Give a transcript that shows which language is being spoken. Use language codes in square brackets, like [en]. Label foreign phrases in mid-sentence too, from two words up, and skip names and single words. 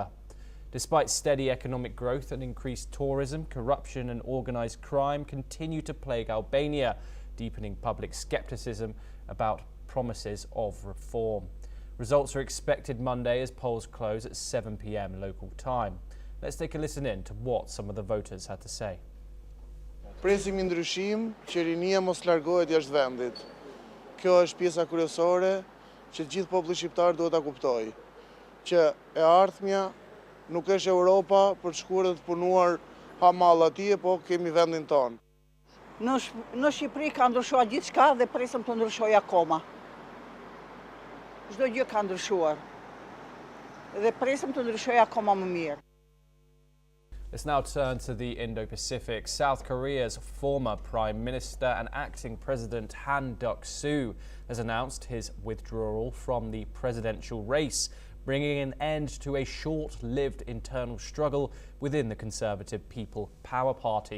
[en] Despite steady economic growth and increased tourism, corruption and organised crime continue to plague Albania, deepening public scepticism about promises of reform. Results are expected Monday as polls close at 7 p.m. local time. Let's take a listen in to what some of the voters had to say. [sq] Presim një ndryshim, qerinia mos largohet jashtë vendit. Kjo është pjesa kryesore që gjithë populli shqiptar duhet ta kuptojë, që e ardhmja nuk është Europa për të shkuar të punuar hamall atje, po kemi vendin ton. Në Shqipëri ka ndryshuar gjithçka dhe presim të ndryshojë akoma. Çdo gjë ka ndryshuar. Dhe presim të ndryshojë akoma më mirë. [en] Let's now turn to the Indo-Pacific. South Korea's former Prime Minister and acting President Han Duck-soo has announced his withdrawal from the presidential race, bringing an end to a short-lived internal struggle within the Conservative People Power Party.